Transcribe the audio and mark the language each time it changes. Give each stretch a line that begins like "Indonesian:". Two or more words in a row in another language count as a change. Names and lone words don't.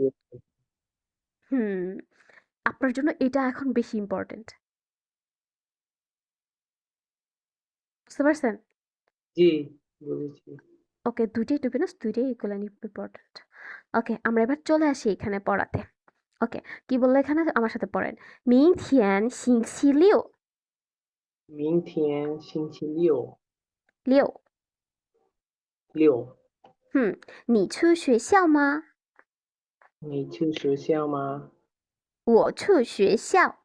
Bangla: হুম, আপনার জন্য এটা এখন বেশি ইম্পোর্টেন্ট। বুঝতে পারছেন? জি, বুঝেছি। ওকে, ২ টাই
English: to be honest
Bangla: ২ টাই
English: equally important.
Bangla: ওকে, আমরা এবার চলে আসি এখানে পড়াতে। ওকে, কি বললো এখানে? আমার সাথে পড়েন।
Chinese: 明天星期六明天星期六，六。六，你去学校吗？你去学校吗？我去学校。